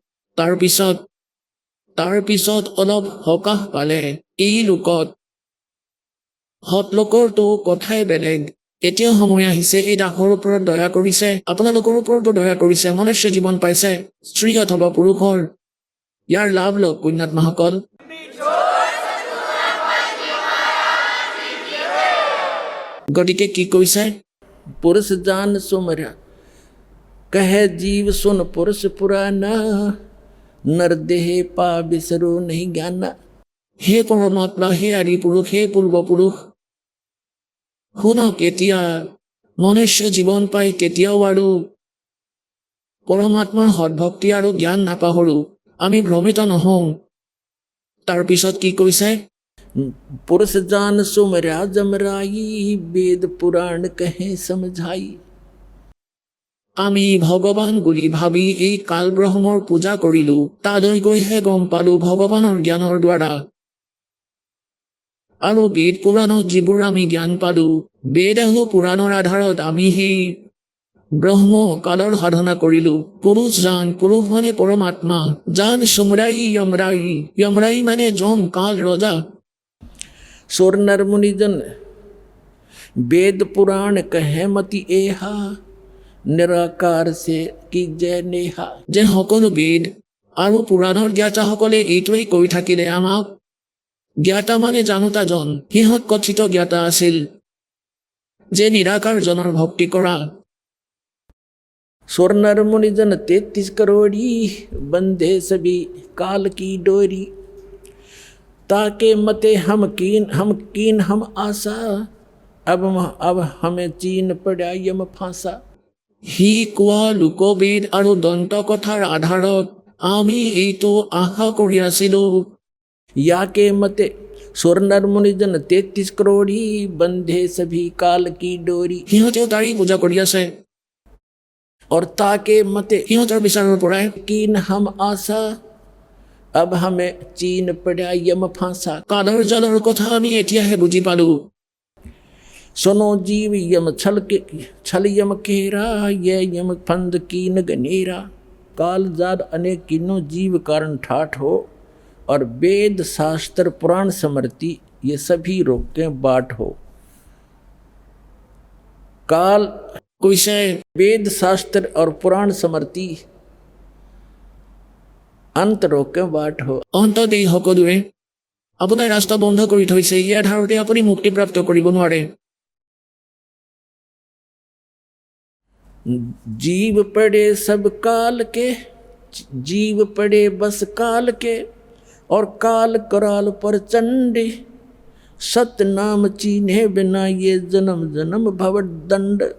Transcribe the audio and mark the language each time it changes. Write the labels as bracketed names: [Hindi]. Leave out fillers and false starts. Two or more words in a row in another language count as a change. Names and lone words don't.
[Assamese] তাৰপিছত অলপ সকাহ পালে এই লোকত সৎলোকৰতো কথাই বেলেগ এতিয়া সময় আহিছে এই দাসৰ ওপৰত দয়া কৰিছে আপোনালোকৰ ওপৰতো দয়া কৰিছে মনুষ্য জীৱন পাইছে স্ত্ৰী অথবা পুৰুষৰ ইয়াৰ লাভ লওক পুণ্যাত্মাসকল গতিকে কি কৈছে [Hindi] पुरुष जान सुमरा कहे जीव सुन पुरुष पुराना नर देह पा बिसरो नहीं ज्ञाना। [Assamese] হে পৰমাত্মা হে আদি পুৰুষ হে পূৰ্বপুৰুষ শুনক এতিয়া মনুষ্য জীৱন পাই কেতিয়াও আৰু পৰমাত্মাৰ সদ্ভক্তি আৰু জ্ঞান নাপাহৰো আমি ভ্ৰমিত নহওঁ তাৰপিছত কি কৈছে [Hindi] पुरुष जान सुमरा जमराई वेद पुराण कहे समझाई। [Assamese] আমি ভগৱান বুলি ভাবি এই কাল ব্ৰহ্মৰ পূজা কৰিলো তালৈ গৈহে গম পালো ভগৱানৰ জ্ঞানৰ দ্বাৰা আৰু বেদ পুৰাণত যিবোৰ আমি জ্ঞান পালো বেদ আৰু পুৰাণৰ আধাৰত আমি সেই ব্ৰহ্ম কালৰ সাধনা কৰিলো পুৰুষ মানে পৰমাত্মা জান সুমৰাই য়মৰাই মানে যম কাল ৰজা। [Hindi] सुर नर मुनिजन वेद पुराण कहे मति एहा निराकार से की जय नेहा। [Assamese] যে সকলো বেদ আৰু পুৰাণৰ জ্ঞাতাসকলে এইটোৱেই কৈ থাকিলে আমাক জ্ঞাতা মানে জানোতাজন সিহঁত কথিত জ্ঞাতা আছিল যে নিৰাকাৰজনৰ ভক্তি কৰা [Hindi] सुर नर मुनिजन 33 करोड़ी बंधे सभी काल की डोरी ताके मते हम कीन हम आशा अब हमें चीन पड़ा यम फांसा। [Assamese] সি কোৱা লোকবেদ আৰু দন্ত কথাৰ আধাৰত আমি এইটো আশা কৰি আছিলো [Hindi] या के मते सुर नर मुनिजन 33 करोड़ी बंधे सभी काल की डोरी। [Assamese] সিহঁতেও তাৰি পূজা কৰি আছে [Hindi] और ताके मते [Assamese] সিহঁতৰ বিচাৰৰ পৰাই [Hindi] कीन हम आशा अब हमें चीन पड़ा यम फांसा। [Assamese] কালৰ জালৰ কথা আমি এতিয়াহে বুজি পালো [Hindi] सुनो जीव यम छल यम केरा ये यम फंद कीन गनेरा। काल जाद अनेक किन्नो जीव कारण ठाठ हो और वेद शास्त्र पुराण स्मृति ये सभी रोके बाट हो। काल [Assamese] কৈছে [Hindi] वेद शास्त्र और पुराण स्मृति अंत रोके बाट हो। [Assamese] অন্তত এই সকলোৱে আপোনাৰ ৰাস্তা বন্ধ কৰি থৈছে ইয়াৰ ধাৰতে আপুনি মুক্তিপ্ৰাপ্ত কৰিব নোৱাৰে [Hindi] जीव पड़े सब काल के जीव पड़े बस काल के और काल कराल पर चंडी सत्य नाम चीन्हे बिना ये जन्म जन्म भव दंड।